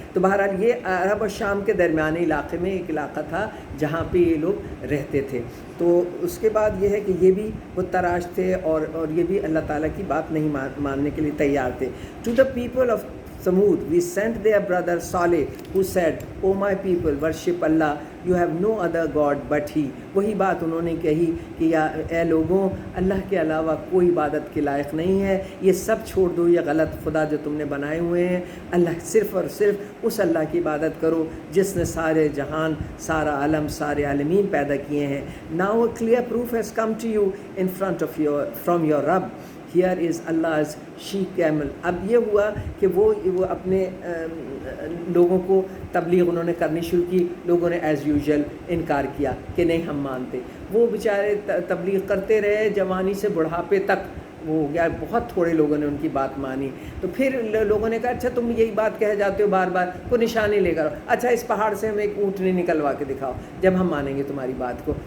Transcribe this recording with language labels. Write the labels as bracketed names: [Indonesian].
[Urdu] تو بہرحال یہ عرب اور شام کے درمیانی علاقے میں ایک علاقہ تھا جہاں پہ یہ لوگ رہتے تھے. تو اس کے بعد یہ ہے کہ یہ بھی بت تراش تھے اور یہ بھی اللہ تعالیٰ کی بات نہیں ماننے کے لیے تیار تھے. [English] To the people of Samud, we sent their brother Saleh, who said, "O my people, worship Allah. You have no other God but He." [Urdu] وہی بات انہوں نے کہی کہ اے لوگوں، اللہ کے علاوہ کوئی عبادت کے لائق نہیں ہے، یہ سب چھوڑ دو، یہ غلط خدا جو تم نے بنائے ہوئے ہیں. اللہ صرف اور صرف اس اللہ کی عبادت کرو جس نے سارے جہان، سارا عالم، سارے عالمین پیدا کیے ہیں. [English] Now a clear proof has come to you in front of from your Rabb. Here is Allah's she camel. [Urdu] اب یہ ہوا کہ وہ اپنے لوگوں کو تبلیغ انہوں نے کرنی شروع کی. لوگوں نے [English] as usual [Urdu] انکار کیا کہ نہیں ہم مانتے. وہ بیچارے تبلیغ کرتے رہے جوانی سے بڑھاپے تک. وہ ہو گیا، بہت تھوڑے لوگوں نے ان کی بات مانی. تو پھر لوگوں نے کہا اچھا تم یہی بات کہہ جاتے ہو بار بار، کوئی نشانی لے کر، اچھا اس پہاڑ سے ہمیں ایک اونٹنی نکلوا کے دکھاؤ جب ہم مانیں گے تمہاری بات کو.